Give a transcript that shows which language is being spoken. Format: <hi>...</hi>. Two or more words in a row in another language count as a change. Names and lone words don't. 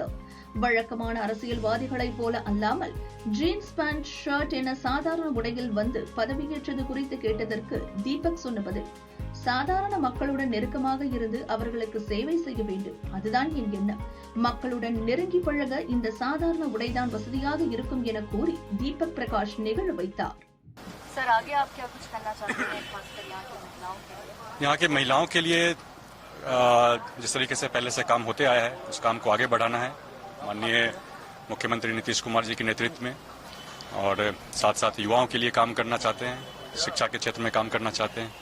<ta>வழக்கமான அரசியல்வாதிகளைப் போல அல்லாமல்</ta> <en>jeans pant shirt</en> <ta>என சாதாரண உடையில் வந்து பதவியேற்றது குறித்து கேட்டதற்கு தீபக் சொன்ன பதில், சாதாரண மக்களுடன் நெருக்கமாக இருந்து அவர்களுக்கு சேவை செய்ய வேண்டும். அதுதான் என் எண்ணம். மக்களுடன் நெருங்கி பழக இந்த சாதாரண உடைதான் வசதியாக இருக்கும் என கூறி தீபக் பிரகாஷ் நிகழ வைத்தார்.</ta> <hi>सर आगे आप क्या कुछ करना चाहते हैं खासकर यहाँ की महिलाओं के लिए? यहाँ के महिलाओं के लिए जिस तरीके से पहले से काम होते आया है उस काम को आगे बढ़ाना है माननीय मुख्यमंत्री नीतीश कुमार जी के नेतृत्व में, और साथ साथ युवाओं के लिए काम करना चाहते हैं, शिक्षा के क्षेत्र में काम करना चाहते हैं।</hi>